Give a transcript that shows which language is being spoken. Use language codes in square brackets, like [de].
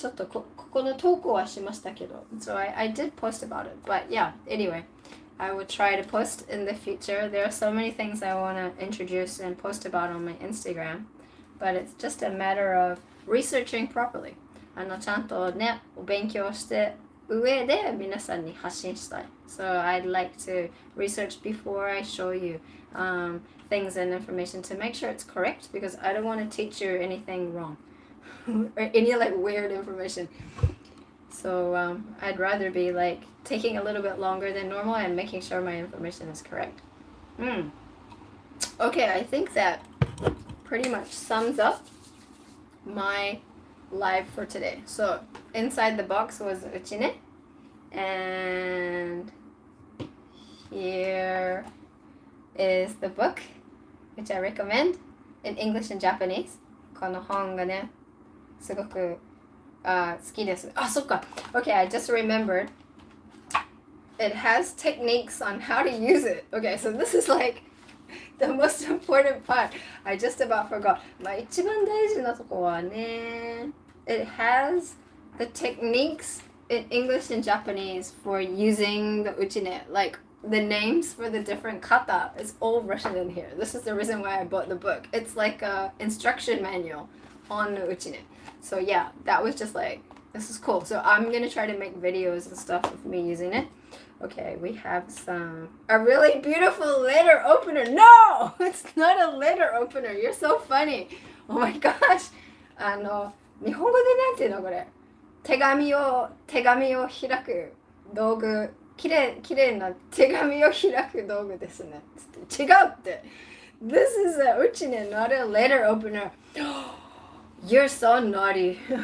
[ja] ちょっとここの投稿はしましたけど。 [en] So I did post about it. But yeah, anyway, I will try to post in the future. There are so many things I want to introduce and post about on my Instagram. But it's just a matter of researching properly. ちゃんとね、お勉強して上で皆さんに発信したい。 So I'd like to research before I show you things and information to make sure it's correct, because I don't want to teach you anything wrong. Or any like weird information. So I'd rather be like taking a little bit longer than normal and making sure my information is correct. Okay, I think that pretty much sums up my live for today. So inside the box was Uchine, and here is the book, which I recommend in English and Japanese. [ja] この本がね、すごく好きです。あ、そっか。 [en] Okay, I just remembered. It has techniques on how to use it. Okay, so this is like the most important part. I just about forgot. [ja] まあ一番大事なとこはね、 [en] it has the techniques in English and Japanese for using the uchine. Like the names for the different kata is all written in here. This is the reason why I bought the book. It's like a instruction manual on the uchine. So yeah, that was just like, this is cool. So I'm gonna try to make videos and stuff of me using it. Okay, we have a really beautiful letter opener. No, it's not a letter opener. You're so funny. Oh my gosh. [ja] 日本語でなんていうのこれ。手紙を開く道具。きれいな手紙を開く道具ですね。違うって。 [en] This is a Uchine, not a letter opener. You're so naughty.